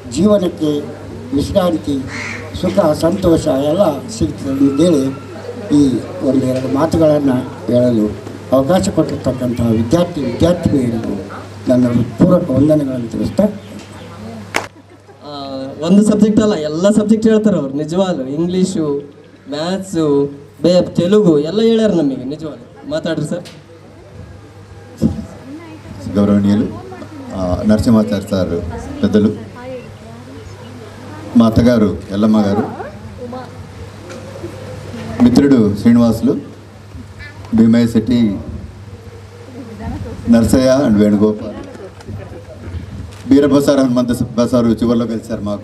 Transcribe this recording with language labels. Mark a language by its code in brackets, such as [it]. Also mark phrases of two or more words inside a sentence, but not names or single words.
[kn] ಜೀವನಕ್ಕೆ ವಿಶ್ರಾಂತಿ ಸುಖ ಸಂತೋಷ ಎಲ್ಲ ಸಿಗ್ತದೆ ಅಂತೇಳಿ ಈ ಒಂದೆರಡು ಮಾತುಗಳನ್ನು ಹೇಳಲು ಅವಕಾಶ ಕೊಟ್ಟಿರ್ತಕ್ಕಂಥ ವಿದ್ಯಾರ್ಥಿನಿಯರಿಗೂ ನನ್ನ ಪೂರ್ವಕ ವಂದನೆಗಳನ್ನು ತಿಳಿಸ್ತಾ ಒಂದು ಸಬ್ಜೆಕ್ಟ್ ಅಲ್ಲ, ಎಲ್ಲ ಸಬ್ಜೆಕ್ಟ್ ಹೇಳ್ತಾರೆ ಅವ್ರು ನಿಜವಾಗ್ಲು. ಇಂಗ್ಲೀಷು, ಮ್ಯಾಥ್ಸು, ತೆಲುಗು ಎಲ್ಲ ಹೇಳ್ಯಾರ ನಮಗೆ ನಿಜವಾಗ್ಲು. [te] మాట్లాడరు సార్. గౌరవనీయులు నరసింహాచారి సార్ పెద్దలు, మా అత్తగారు ఎల్లమ్మ గారు, మిత్రుడు శ్రీనివాసులు, భీమయ్య శెట్టి, నర్సయ్య అండ్ వేణుగోపాల్, బీరబసారు హనుమంత బసారు చివరిలో కలిశారు మాకు.